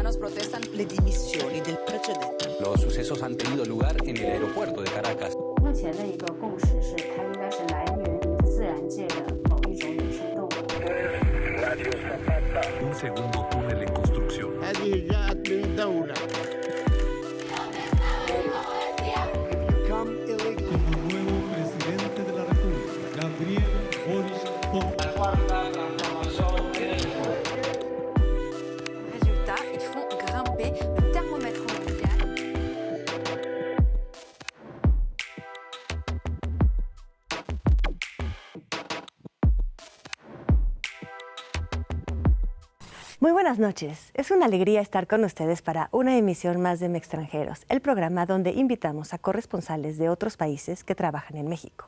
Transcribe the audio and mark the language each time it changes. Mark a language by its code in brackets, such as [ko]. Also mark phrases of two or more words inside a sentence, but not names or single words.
[it] protestan le dimissioni del precedente. [es] Los sucesos han tenido lugar en el aeropuerto de Caracas. [zh] 目前的一个共识是，它应该是来源于自然界的某一种野生动物。 [es] Un segundo túnel en construcción. Como nuevo presidente de la República, Gabriel Boric [fr] Résultat, ils font grimper le thermomètre mondial. [es] Muy buenas noches. Es una alegría estar con ustedes para una emisión más de Mextranjeros, el programa donde invitamos a corresponsales de otros países que trabajan en México.